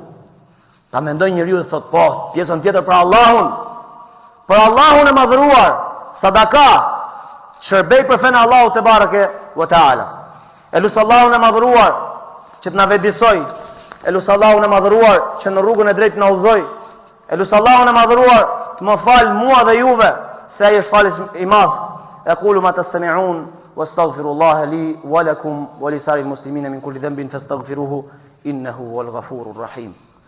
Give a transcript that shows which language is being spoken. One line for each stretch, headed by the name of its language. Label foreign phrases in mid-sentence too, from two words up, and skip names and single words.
Albanian: Ta mendoj njeriu dhe thot, po, pjesën tjetër për Allahun e madhëruar, sadaka, shërbej për fenë Allahut
Arabic: تبارك وتعالى.
Albanian: Elus Allahun e madhëruar që të na vetëdijsoj, elus Allahun e madhëruar që në rrugën e drejtë na udhëzoj, elus Allahun e madhëruar të më fal mua dhe juve, se ai është falës i madh.
Arabic: أقول ما تسمعون وأستغفر الله لي ولكم ولسائر المسلمين من كل ذنب فاستغفروه إنه هو الغفور الرحيم.